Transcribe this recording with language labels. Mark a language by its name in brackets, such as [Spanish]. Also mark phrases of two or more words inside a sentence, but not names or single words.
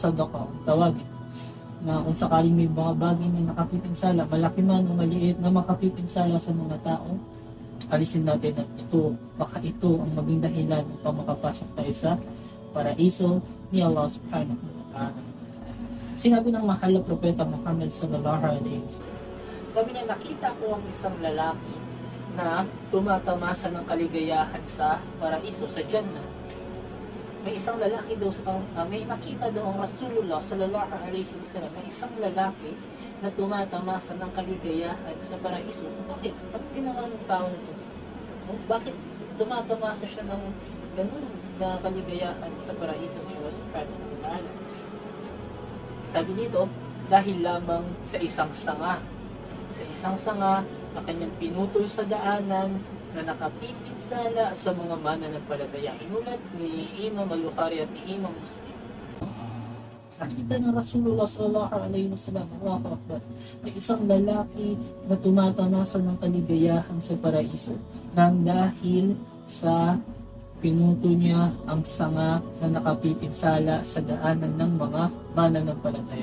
[Filipino] Sadaqah ang tawagin. Na kung sakaling may mga bagay na nakapipinsala, malaki man o maliit na makapipinsala sa mga tao, alisin natin at baka ito ang maging dahilan upang makapasok tayo sa paraiso ni Allah [Arabic] سبحانه وتعالى. [Filipino] Sinabi ng mahal na propeta Muhammad [Arabic] صلى الله عليه وسلم, [Filipino] sabi niya, nakita ko ang isang lalaki na tumatamasa ng kaligayahan sa paraiso, sa Jannah. May isang lalaki daw, may nakita daw ang Rasulullah [Arabic] صلى الله عليه وسلم, [Filipino] may isang lalaki na tumatamasa ng kaligayahan sa paraiso. Bakit? Bakit ginawa ng tao nito? Bakit tumatamasa siya ng ganun na kaligayahan sa paraiso ni Allah [Arabic] سبحانه وتعالى? [Filipino] Sabi dito, dahil lamang sa isang sanga na kanyang pinutol sa daanan na nakapipinsala sa mga mananampalataya. Inulat ni Imam Al-Bukhari at ni Imam Muslim. Nakita ng Rasulullah [Arabic] صلى الله عليه وسلم، الله أكبر, [Filipino] may isang lalaki na tumatamasa ng kaligayahan sa paraiso nang dahil sa pinuto niya ang sanga na nakapipinsala sa daanan ng mga mananampalataya.